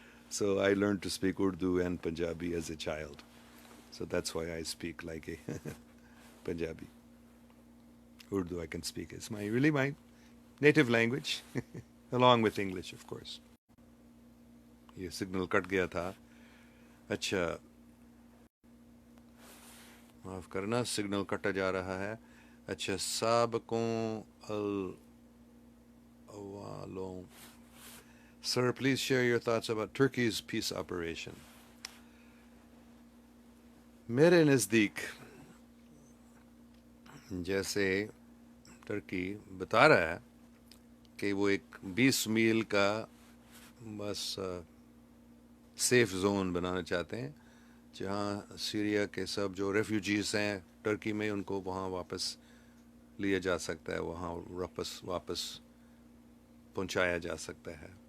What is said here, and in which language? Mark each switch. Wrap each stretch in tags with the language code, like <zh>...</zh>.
<en>So I learned to speak Urdu and Punjabi as a child. So that's why I speak like a Punjabi. Urdu I can speak. It's really my native language, along with English, of course.</en> <ur>یہ signal کٹ گیا تھا. اچھا، معاف کرنا، signal کٹا جا رہا ہے. اچھا، سابقوں الاولوں.</ur> <en>Sir, please share your thoughts about Turkey's peace operation.</en> <ur>میرے نزدیک جیسے ٹرکی بتا رہا ہے کہ وہ ایک 20 میل کا بس سیف زون بنانا چاہتے ہیں، جہاں سیریا کے سب جو ریفیوجیز ہیں ٹرکی میں، ان کو وہاں واپس لیا جا سکتا ہے، وہاں واپس پہنچایا جا سکتا ہے.</ur>